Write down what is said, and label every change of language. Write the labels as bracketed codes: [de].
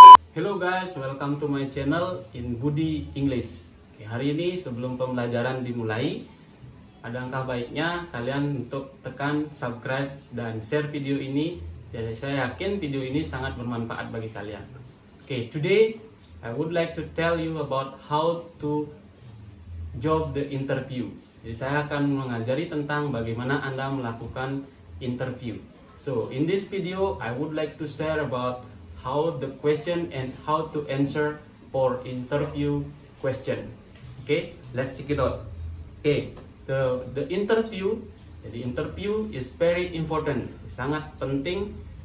[en] Hello guys, welcome to my channel in Budi English. [id] Oke, hari ini sebelum pembelajaran dimulai, ada angka baiknya kalian untuk tekan subscribe dan share video ini. Jadi saya yakin video ini sangat bermanfaat bagi kalian. [en] Oke, today I would like to tell you about how to job the interview. [id] Jadi saya akan mengajari tentang bagaimana Anda melakukan interview. [en] So in this video I would like to share about how the question and how to answer for interview question. Okay, let's check it out. Okay, the interview. Jadi interview is very important, [id] sangat penting.